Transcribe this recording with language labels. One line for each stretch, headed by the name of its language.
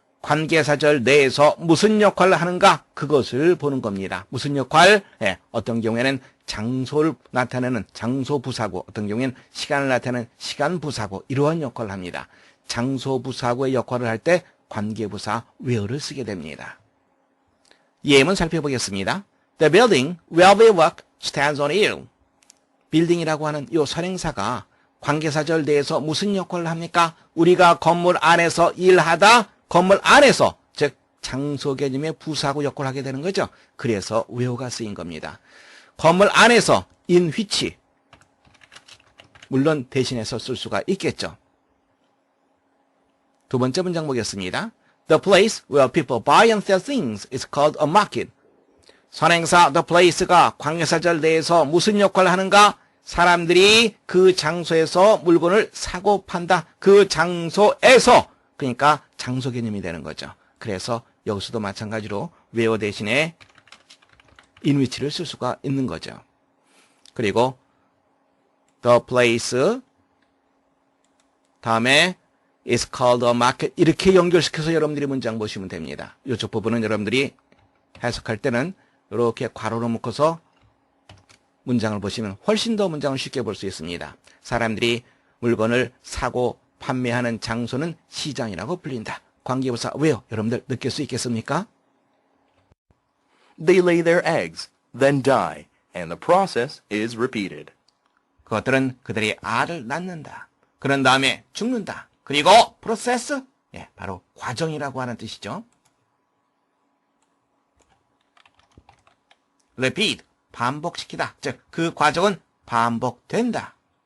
Korean: 관계사절 내에서 무슨 역할을 하는가? 그것을 보는 겁니다. 무슨 역할? 어떤 경우에는 장소를 나타내는 장소부사구, 어떤 경우에는 시간을 나타내는 시간부사구, 이러한 역할을 합니다. 장소부사구의 역할을 할 때 관계부사 where를 쓰게 됩니다. 예문 살펴보겠습니다.
English: The building where we work stands on hill.
Korean: 빌딩이라고 하는 이 선행사가 관계사절 내에서 무슨 역할을 합니까? 우리가 건물 안에서 일하다 건물 안에서, 즉 장소 개념의 부사구 역할을 하게 되는 거죠. 그래서 where가 쓰인 겁니다. 건물 안에서
English: in which,
Korean: 물론 대신해서 쓸 수가 있겠죠. 두 번째 문장 보겠습니다.
English: The place where people buy and sell things is called a market.
Korean: 선행사
English: the place
Korean: 가 관계사절 내에서 무슨 역할을 하는가? 사람들이 그 장소에서 물건을 사고 판다. 그 장소에서, 그러니까 장소 개념이 되는 거죠. 그래서 여기서도 마찬가지로 where 대신에
English: in which
Korean: 를 쓸 수가 있는 거죠. 그리고
English: the place
Korean: 다음에
English: is called a market,
Korean: 이렇게 연결시켜서 여러분들이 문장 보시면 됩니다. 이쪽 부분은 여러분들이 해석할 때는 이렇게 괄호로 묶어서 문장을 보시면 훨씬 더 문장을 쉽게 볼 수 있습니다. 사람들이 물건을 사고 판매하는 장소는 시장이라고 불린다. 관계부사 where, 여러분들 느낄 수 있겠습니까?
English: They lay their eggs, then die, and the process is repeated.
Korean: 그것들은 그들이 알을 낳는다. 그런 다음에 죽는다. 그리고 프로세스, 바로 과정이라고 하는 뜻이죠. repeat, 반복시키다. 즉, 그 과정은 반복된다.